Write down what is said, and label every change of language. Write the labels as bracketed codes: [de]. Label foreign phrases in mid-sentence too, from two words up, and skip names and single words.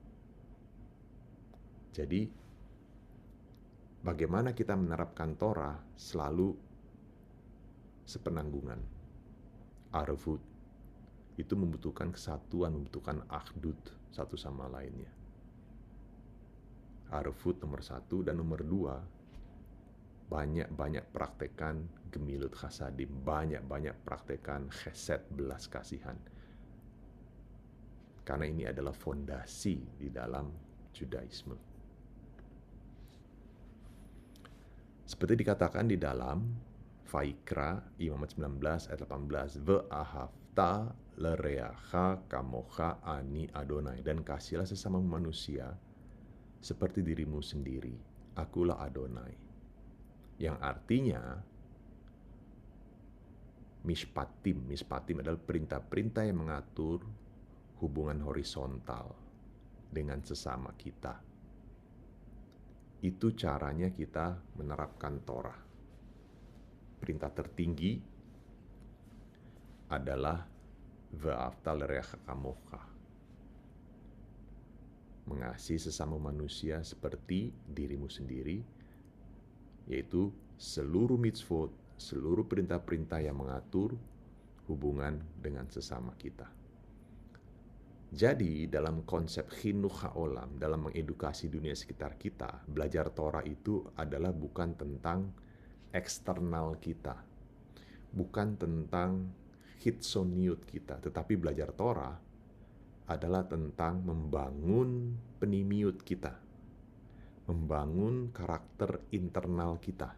[id] Jadi, bagaimana kita menerapkan Torah selalu sepenanggungan. Arvut itu membutuhkan kesatuan, membutuhkan akhdut satu sama lainnya. Arvut nomor 1, dan nomor 2, banyak-banyak praktekan [he] גמילות חסדים, [id] banyak-banyak praktekan chesed, belas kasihan. Karena ini adalah fondasi di dalam Judaisme. Seperti dikatakan di dalam Vaikra Imamat 19 ayat 18, [he] ואהבת לרעך כמוך אני אדוני, [id] dan kasihlah sesama manusia seperti dirimu sendiri, akulah Adonai. Yang artinya mishpatim adalah perintah-perintah yang mengatur hubungan horizontal dengan sesama kita. Itu caranya kita menerapkan Torah. perintah tertinggi adalah [he] ואהבת לרעך כמוך. [id] Mengasihi sesama manusia seperti dirimu sendiri, yaitu seluruh mitzvot, seluruh perintah-perintah yang mengatur hubungan dengan sesama kita. Jadi dalam konsep [he] חינוך העולם, [id] dalam mengedukasi dunia sekitar kita, belajar Torah itu adalah bukan tentang eksternal kita, bukan tentang hitsoniut kita, tetapi belajar Torah adalah tentang membangun penimiut kita, membangun karakter internal kita.